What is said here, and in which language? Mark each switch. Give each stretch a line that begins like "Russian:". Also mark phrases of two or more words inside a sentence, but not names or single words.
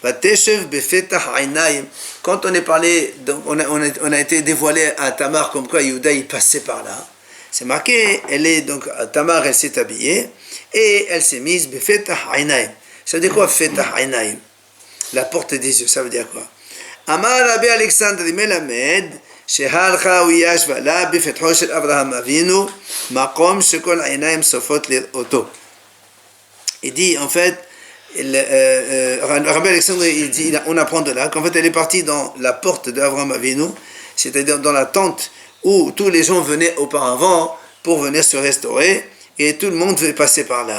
French: Quand on est parlé, donc on a été dévoilé à Tamar comme quoi Yehuda il passait par là. C'est marqué, Tamar elle s'est habillée et elle s'est mise
Hebrew: בפתח עיניים.
French: Ça veut dire quoi
Hebrew: פתח עיניים?
French: La porte des yeux, ça veut dire quoi?
Hebrew: אמר רבי אלכסנדרי מלמד, שהלכה וישבה לה בפתחו של אברהם אבינו, מקום שכל העיניים סופות לראותו.
French: Il dit en fait, Rabbi Alexandre, il dit, on apprend de là qu'en fait elle est partie dans la porte d'Abraham Avinu, c'est-à-dire dans la tente où tous les gens venaient auparavant pour venir se restaurer, et tout le monde veut passer par là.